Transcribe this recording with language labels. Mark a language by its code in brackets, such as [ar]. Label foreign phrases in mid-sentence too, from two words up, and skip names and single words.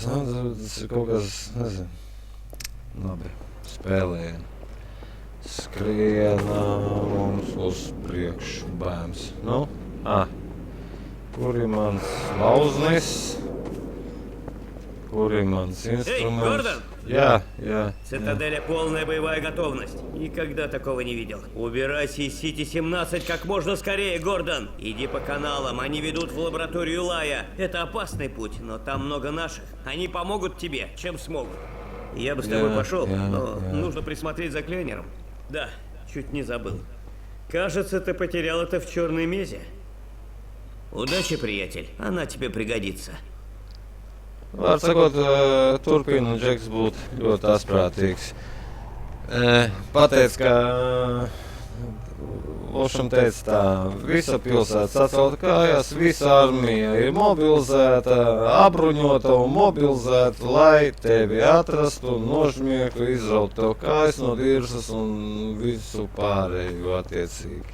[lv] Nu, tas ir kaut kas, nezinu. Labi, spēlējam. Skrienam mums uz priekšu, bēms. Nu, kur ir mans lauznis? Kur ir mans инструмент? [ru] Эй, Гордон! Я. Цитаделя полная боевая готовность. Никогда такого не видел. Убирайся из Сити-17 как можно скорее, Гордон. Иди по каналам, они ведут в лабораторию Лая. Это опасный путь, но там много наших. Они помогут тебе, чем смогут. Я бы с тобой пошел, но нужно присмотреть за Кленером. Да, чуть не забыл. Кажется, ты потерял это в черной мезе. Удачи, приятель. Она тебе пригодится. [lv] Var sakot, turpina Džeks būt ļoti asprātīgs. Pateic, ka Lošam teica tā, visa pilsēta sacelta kājās, visa armija ir mobilizēta, apbruņota un mobilizēta, lai tevi atrastu, nožmieku, izraut tev kājas no dirzas un visu pārējo attiecīgi.